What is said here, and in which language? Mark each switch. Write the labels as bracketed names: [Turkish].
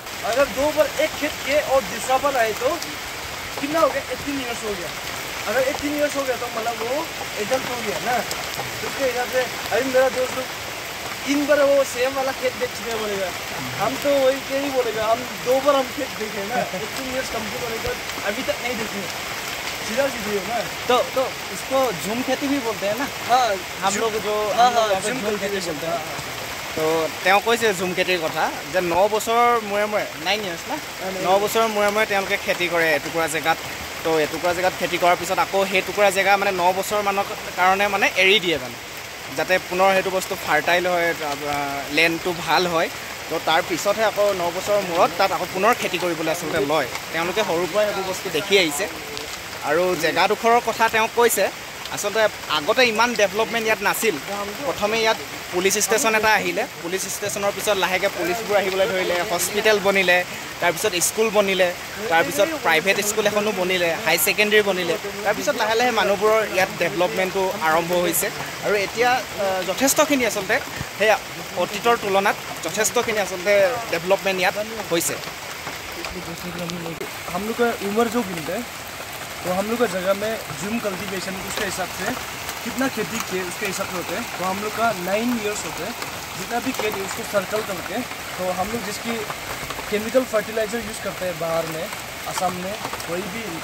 [Hindi] अगर 2 बार एक खेत के और दूसरा बार आए तो कितना हो गया 18 years हो गया अगर 18 years हो गया तो मतलब वो एडल्ट हो गया ना उसके हिसाब से अभी मेरा दोस्त लोग 3 बार वो सेम वाला खेत देख चुके बोलेगा हम तो वही क्या ही बोलेगा हम 2 बार हम खेत देखे ना 18 years कंप्लीट होने के बाद अभी तक नहीं देखे सीधा सीधी हो ना तो इसको झूम खेती भी बोलते हैं ना हाँ हम लोग जो झूम खेती बोलते हैं [Assamese] তো তেওঁ কৈছে ঝুম খেতিৰ কথা যে 9 বছৰৰ মূৰে মূৰে 9 years না 9 বছৰৰ মূৰে মূৰে তেওঁলোকে খেতি কৰে এটুকুৰা জেগাত তো এটুকুৰা জেগাত খেতি কৰাৰ পিছত আকৌ সেই টুকুৰা জেগা মানে 9 বছৰ মানৰ কাৰণে মানে এৰি দিয়ে মানে যাতে পুনৰ সেইটো বস্তু ফাৰ্টাইল হয় লেণ্ডটো ভাল হয় তো তাৰ পিছতহে আকৌ 9 বছৰৰ মূৰত তাত আকৌ পুনৰ খেতি কৰিবলৈ আচলতে লয় তেওঁলোকে সৰুৰ পৰাই সেইটো বস্তু দেখি আহিছে আৰু জেগাডোখৰৰ কথা তেওঁ কৈছে আসলে আগতে ইমান ডেভেলপমেন্ট ইয়াত নাছিল প্ৰথমে ইয়াত পুলিশ ষ্টেচন এটা আহিলে পুলিশ ষ্টেচনৰ পিছত লাহেকে পুলিশবোৰ আহিবলৈ ধৰিলে হস্পিটেল বনিলে তাৰ পিছত স্কুল বনিলে তাৰ পিছত প্ৰাইভেট স্কুল এখনো বনিলে হাই সেকেন্ডাৰী বনিলে তাৰ পিছত লাহে লাহে মানুহবোৰৰ ইয়াত ডেভেলপমেন্টটো আৰম্ভ হৈছে আৰু এতিয়া যথেষ্টখিনি আসলে হে অতীতৰ তুলনাত যথেষ্টখিনি আসলে ডেভেলপমেন্ট ইয়াত হৈছে [Hindi] हम लोग का उम्र जो गिनते हैं तो हम लोग का जगह में जूम कल्टीवेशन उसके हिसाब से कितना खेती किए उसके हिसाब से होते हैं तो हम लोग का 9 years होते हैं जितना भी खेती उसको सर्कल करके तो हम लोग जिसकी केमिकल फर्टिलाइज़र यूज़ करते हैं बाहर में असम में कोई भी